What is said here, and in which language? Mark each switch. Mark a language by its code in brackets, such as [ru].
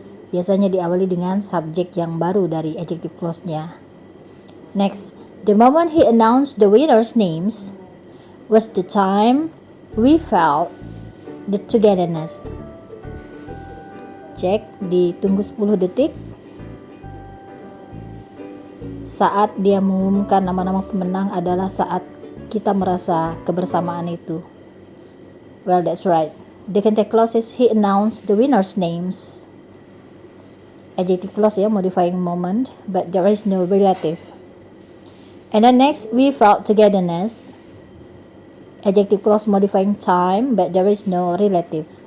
[id] Biasanya diawali dengan subjek yang baru dari adjective clause-nya. [en] Next, the moment he announced the winners' names was the time we felt the togetherness. [id] Cek, ditunggu 10 detik. Saat dia mengumumkan nama-nama pemenang adalah saat kita merasa kebersamaan itu. [en] Well, that's right. The contact clause is he announced the winners' names. Adjective clause ya, modifying moment, but there is no relative. And then next, we felt togetherness. Adjective clause modifying time, but there is no relative.